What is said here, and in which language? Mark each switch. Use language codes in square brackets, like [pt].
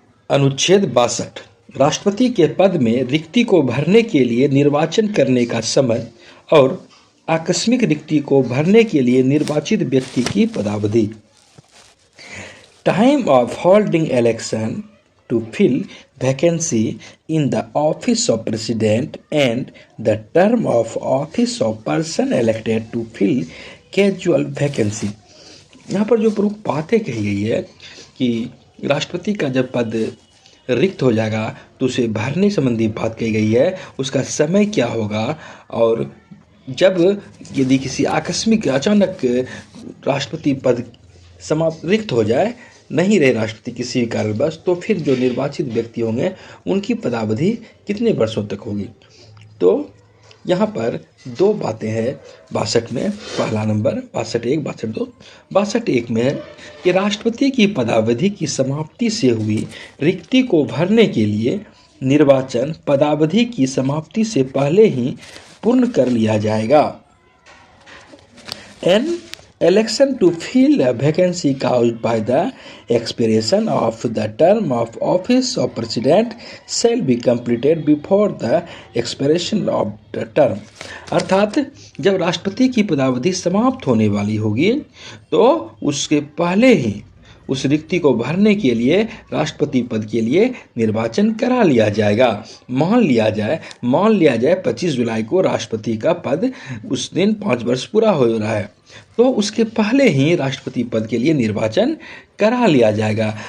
[hi] अनुच्छेद 62 राष्ट्रपति के पद में रिक्ति को भरने के लिए निर्वाचन करने का समय और आकस्मिक रिक्ति को भरने के लिए निर्वाचित व्यक्ति की पदावधि। Time of holding election [en] to fill vacancy in the office of president and the term of office of person elected to fill casual vacancy। [hi] यहाँ पर जो प्रमुख बातें कही गई है कि राष्ट्रपति का जब पद रिक्त हो जाएगा तो उसे भरने संबंधी बात कही गई है, उसका समय क्या होगा, और जब यदि किसी आकस्मिक अचानक राष्ट्रपति पद समाप्त रिक्त हो जाए, नहीं रहे राष्ट्रपति किसी भी कारणवश, तो फिर जो निर्वाचित व्यक्ति होंगे उनकी पदावधि कितने वर्षों तक होगी। तो यहाँ पर दो बातें हैं 62 में। पहला नंबर 62(1), 62(2)। 62(1) में है कि राष्ट्रपति की पदावधि की समाप्ति से हुई रिक्ति को भरने के लिए निर्वाचन पदावधि की समाप्ति से पहले ही पूर्ण कर लिया जाएगा। [en] An Election to fill a vacancy caused by the expiration of the term of office of president shall be completed before the expiration of the term। [hi] अर्थात जब राष्ट्रपति की पदावधि समाप्त होने वाली होगी तो उसके पहले ही उस रिक्ति को भरने के लिए राष्ट्रपति पद के लिए निर्वाचन करा लिया जाएगा। मान लिया जाए 25 जुलाई को राष्ट्रपति का पद उस दिन 5 वर्ष पूरा हो रहा है, तो उसके पहले ही राष्ट्रपति पद के लिए निर्वाचन करा लिया जाएगा।